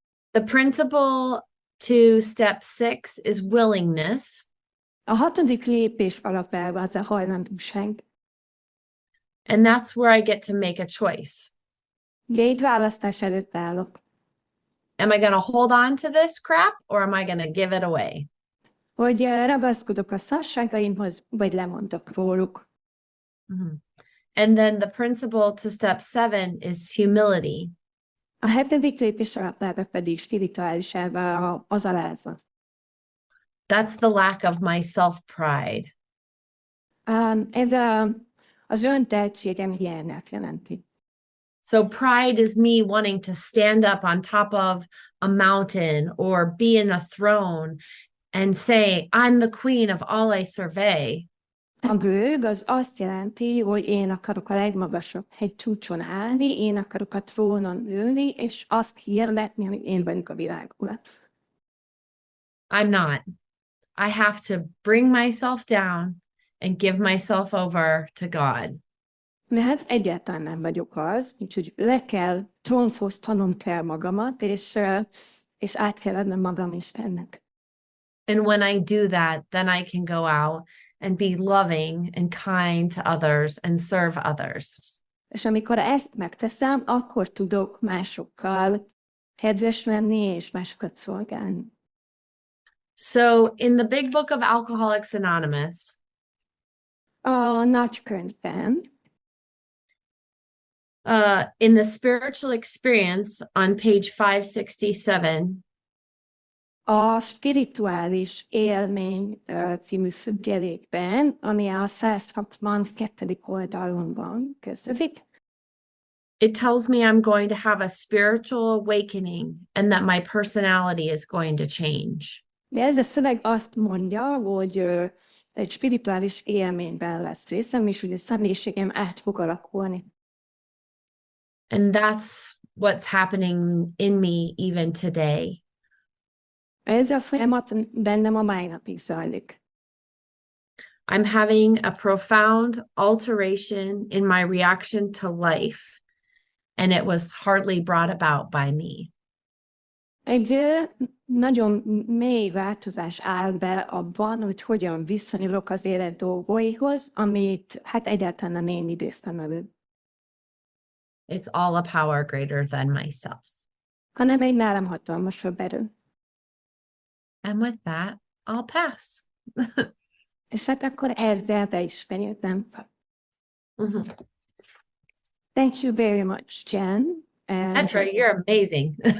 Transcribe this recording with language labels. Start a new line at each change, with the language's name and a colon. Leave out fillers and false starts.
English: The principle to step 6 is willingness.
Hungarian: A 6. lépés alapelve az a hajlandóság.
English: And that's where I get to make a choice.
Hungarian: De itt választás előtt állok.
English: Am I going to hold on to this crap, or am I going to give it away?
Hungarian: Hogy ragaszkodok a szarságaimhoz, vagy lemondok róluk. Mm-hmm.
English: And then the principle to step 7 is humility.
Hungarian: A 7. lépés alapelve pedig spirituális elve az alázat.
English: That's the lack of my self-pride.
Hungarian: Ez az öntehetségem hiányát jelenti.
English: So pride is me wanting to stand up on top of a mountain or be in a throne and say, I'm the queen of all I survey.
Hungarian: A gőg az azt jelenti, hogy én akarok a legmagasabb hegycsúcson állni, én akarok a trónon ülni, és azt hirdetni, hogy én vagyok a világ ura.
English: I'm not. I have to bring myself down and give myself over to God.
Hungarian: Mert egyáltalán nem vagyok az, úgyhogy le kell, trónfosztanom kell magamat, és át kell adnom magam Istennek.
English: And when I do that, then I can go out and be loving and kind to others and serve others.
Hungarian: És amikor ezt megteszem, akkor tudok másokkal kedves lenni és másokat szolgálni.
English: So in the big book of Alcoholics Anonymous,
Hungarian: A Nagykönyvben,
English: in the spiritual experience on page 567,
Hungarian: a spirituális élmény című függelékben, ami a 162. oldalon van, kezdődik.
English: it tells me I'm going to have a spiritual awakening and that my personality is going to change.
Hungarian: De ez a szöveg azt mondja, hogy egy spirituális élményben lesz részem, és hogy a személyiségem át fog alakulni.
English: And that's what's happening in me even today.
Hungarian: Ez a folyamat bennem a mai napig zajlik.
English: I'm having a profound alteration in my reaction to life, and it was hardly brought about by me.
Hungarian: Egy nagyon mély változás áll be abban, hogy hogyan viszonyulok az élet dolgaihoz, amit hát egyáltalán nem én idéztem elő.
English: It's all a power greater than myself.
Hungarian: Hanem egy nálam hatalmasabb erő.
English: And with that, I'll pass.
Hungarian: És hát akkor ezzel be is fenyítem fel. Mm-hmm.
English: Thank you very much, Jenn. That's right, you're amazing.